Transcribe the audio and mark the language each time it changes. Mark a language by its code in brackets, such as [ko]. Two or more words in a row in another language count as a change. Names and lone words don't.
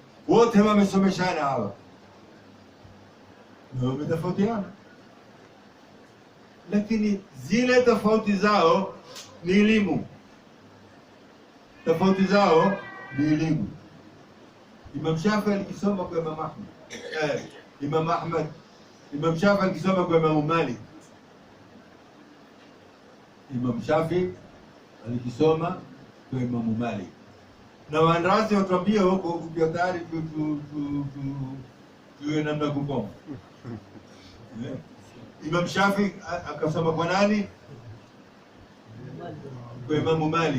[sw] Wote wamesomeshana hawa na wametofautiana, lakini zile tofauti zao ni elimu. Tofauti zao ni elimu. Imam Shafi alikisoma kwa Imam Ahmad. Imam Ahmad, Imam Shafi alikisoma kwa Imam Malik. Imam Shafi alikisoma kwa Imam Malik. Na wandrasi watuambia huko ukiwa tayari tuwe namna kukoma. Imam Shafi akasoma kwa nani? Kwa Imam Malik.